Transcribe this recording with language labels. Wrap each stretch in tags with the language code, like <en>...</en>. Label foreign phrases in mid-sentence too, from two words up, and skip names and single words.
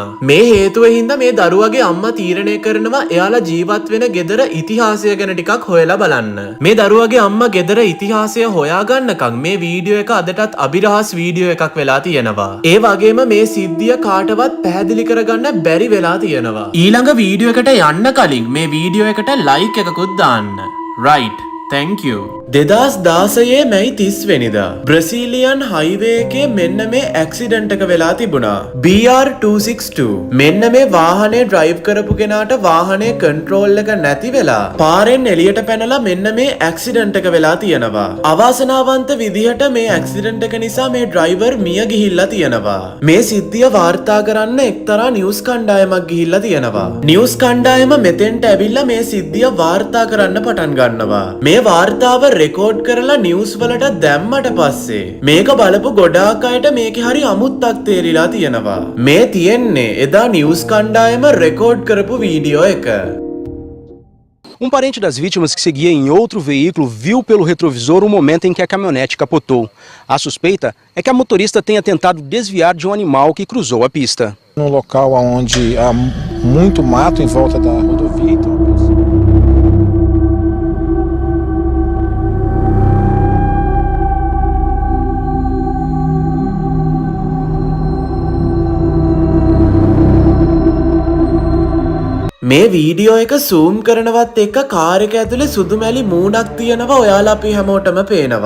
<si>මේ හේතුව හින්දා මේ දරුවගේ අම්මා තීරණය කරනවා එයාලා ජීවත් වෙන ගෙදර ඉතිහාසය ගැන ටිකක් හොයලා බලන්න. මේ දරුවගේ අම්මා ගෙදර ඉතිහාසය හොයාගන්නකම් මේ වීඩියෝ එක අදටත් අභිරහස් වීඩියෝ එකක් වෙලා තියෙනවා. ඒ වගේම මේ සිද්ධිය කාටවත් පැහැදිලි කරගන්න බැරි වෙලා තියෙනවා. ඊළඟ වීඩියෝ එකට යන්න කලින් මේ වීඩියෝ එකට ලයික් එකකුත් දාන්න.</si> <en>right. Thank you.</en> <si>2016 මැයි 30 වෙනිදා</si> <en>Brazilian highway</en> <si>එකේ මෙන්න මේ ඇක්සිඩන්ට් එක වෙලා තිබුණා. BR262. මෙන්න මේ වාහනේ ඩ්‍රයිව් කරපු කෙනාට වාහනේ කන්ට්‍රෝල් එක නැති වෙලා පාරෙන් එළියට පැනලා මෙන්න මේ ඇක්සිඩන්ට් එක වෙලා තියෙනවා. අවාසනාවන්ත විදිහට මේ ඇක්සිඩන්ට් එක නිසා මේ ඩ්‍රයිවර් මිය ගිහිල්ලා තියෙනවා. මේ සිද්ධිය වාර්තා කරන්න එක්තරා නිවුස් කණ්ඩායමක් ගිහිල්ලා තියෙනවා. නිවුස් කණ්ඩායම මෙතෙන්ට ඇවිල්ලා මේ සිද්ධිය වාර්තා කරන්න පටන් ගන්නවා. මේ වාර්තාව රෙකෝඩ් කරලා නිවුස් වලට දැම්මට පස්සේ මේක බලපු ගොඩාක් අයට මේකේ හරි අමුත්තක් තේරිලා තියෙනවා. මේ තියෙන්නේ එදා නිවුස් කණ්ඩායම රෙකෝඩ් කරපු වීඩියෝ එක.</si> <pt>parente das vítimas que seguia em outro veículo viu pelo retrovisor o momento em que a caminhonete capotou. A suspeita é que a motorista tenha tentado desviar de um animal que cruzou a pista. No local onde há muito mato em volta da rodovia,</pt> <si>මේ වීඩියෝ එක සූම් කරනවත් එක්ක කාර් එක ඇතුලේ සුදු මැලි මූණක් තියෙනවා ඔයාලා අපි හැමෝටම පේනවා.</si>